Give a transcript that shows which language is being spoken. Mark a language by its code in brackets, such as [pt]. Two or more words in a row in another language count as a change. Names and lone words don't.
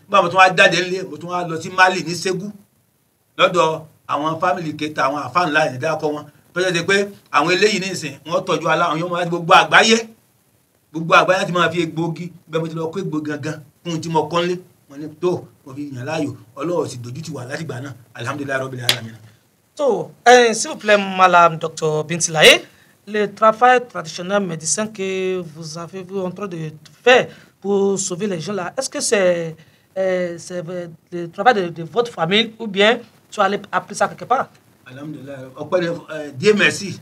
[yo] Nígbà mo tún wá jáde nílé, mo tún wá lọ sí Mali ní Ségú lọ́dọ̀ àwọn fámìlì Keita, àwọn àfà ńlá ìdákọ̀ wọn. Tó ṣe pé àwọn eléyìí ní ìsìn wọ́n tọ́jú aláwọn yóò máa gbogbo àgbáyé ti máa fi egbòogi bẹ́ẹ̀ mo ti lọ kó egbòogi gangan fún tí mo kọ́ nílé. Wọ́n ní tó mo fi yàn láàyò, Ọlọ́run sì dojú ti wà láti gbà náà. [ar] الحمد لله رب العالمين. [fr] Tó s'il vous plaît Malam Dr. Bitilaye, le travail traditionnel médecin que vous avez vu en train de faire pour sauver les gens là, est-ce que c'est le travail de votre famille ou bien tu allais appeler ça quelque part? Alhamdulillah. Dieu merci.